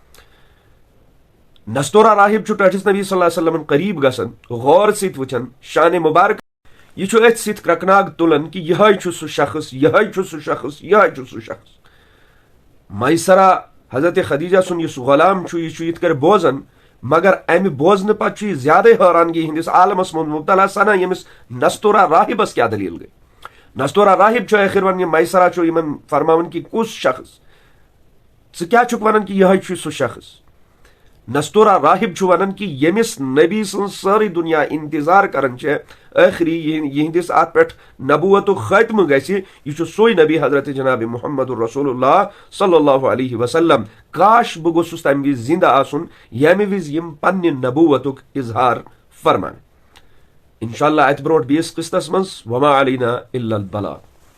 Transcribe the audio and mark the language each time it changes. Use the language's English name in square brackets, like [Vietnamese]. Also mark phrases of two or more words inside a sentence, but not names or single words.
[Kashmiri] نستورہ راہب ٹھٹھس نبی [Arabic] صلی اللہ علیہ وسلم [Kashmiri] قریب گژھان غور ست وچھان شان مبارک یہ ات ست کرکناگ تلان کہ یہ سہ شخص یہ سہ شخص یہ سہ شخص۔ میسرہ حضرت خدیجہ سن اس غلام یہ کر بوزان مگر امہ بوزن پتہ زیادہ حیرانگی ہندس عالمس من مبتلا سنا یمس نستورہ راہبس کیا دلیل گئی۔ نستورہ راہب آخر ون میسرہ یمن فرماون کہ کس شخص ثہ کیا ونان کہ یہ سہ شخص۔ نستورہ راہب ونان کہ یمس نبی سن ساری دنیا انتظار کران آخری یہندس ات پہ نبوت ختم گژھِ یہ سوئی نبی حضرت جناب محمد الرسول اللہ [Arabic] صلی اللہ علیہ وسلم [Kashmiri] کاش بہ گوسس تمہ وز زندہ آسن یمہ وز یم پنہ نبوت اظہار فرمان۔ انشاءاللہ ات برونٹ بیس قسطس مز [Arabic] وما علینا الا البلاغ۔